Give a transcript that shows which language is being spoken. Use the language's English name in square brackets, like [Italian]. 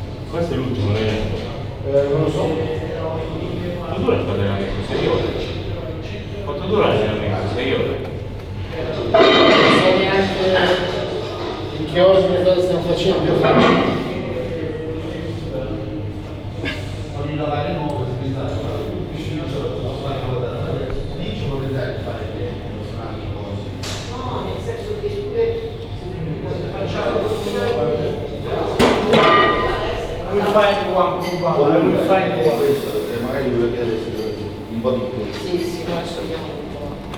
[Italian] Questo è l'ultimo allenamento. Non lo so. Quanto dura il tuo allenamento? 6 ore? Quanto dura l'allenamento? 6 ore? Non so neanche in che ordine cosa stiamo facendo, io faccio. [English] I will find one Kuba, I will find one. [Italian] Magari voglio chiedere un po' di più. Sì, sì, adesso abbiamo un po'.